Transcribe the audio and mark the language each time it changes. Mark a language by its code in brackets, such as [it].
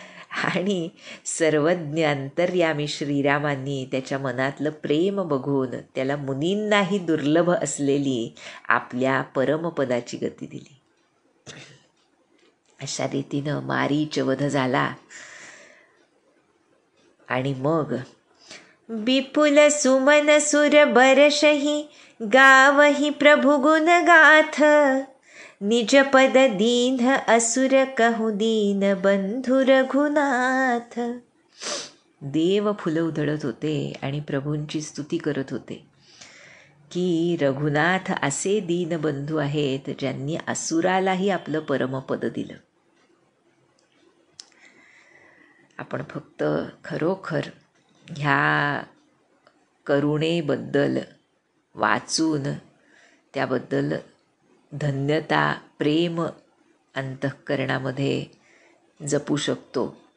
[mr] आणि सर्वज्ञ अंतर्यामी श्रीरामांनी त्याच्या मनातलं प्रेम बघून त्याला मुनींनाही दुर्लभ असलेली आपल्या परमपदाची गती दिली. अशा रीतीनं मारीच वध झाला. आणि मग [awa] विपुल सुमन सुर बरशही गावही प्रभु गुण गाथ, निज पद दीन असुर कहू दीन बंधु रघुनाथ. [mr] देव फुलं उधळत होते आणि प्रभूंची स्तुती करत होते की रघुनाथ असे दीनबंधू आहेत ज्यांनी असुरालाही आपलं परमपद दिलं. आपण फक्त खरोखर ह्या करुणेबद्दल वाचून त्याबद्दल धन्यता प्रेम अंतःकरणामध्ये जपू शकतो.